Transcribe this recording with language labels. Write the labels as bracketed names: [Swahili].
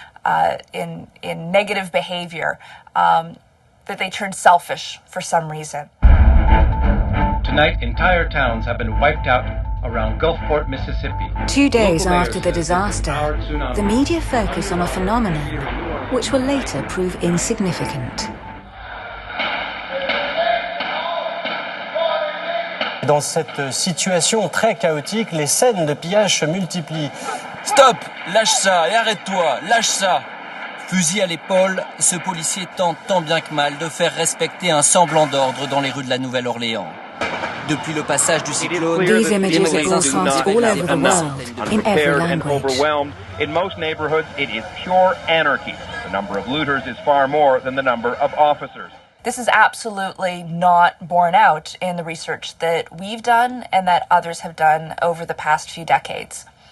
[English] in negative behavior, that they turn selfish for some reason. Tonight, entire towns have been wiped out around Gulfport, Mississippi. 2 days after the disaster, the media focus on a phenomenon which will later prove insignificant. [French] Dans cette situation très chaotique, les scènes de pillage se multiplient. Stop! Lâche ça et arrête-toi! Lâche ça! Fusil à l'épaule, ce policier tente tant bien que mal de faire respecter un semblant d'ordre dans les rues de la Nouvelle-Orléans. Depuis le passage du cyclone, [English] These images are broadcast all over the world, in every language. In most neighborhoods, it is pure anarchy. The number of looters is far more than the number of officers. This is absolutely not borne out in the research that we've done and that others have done over the past few decades.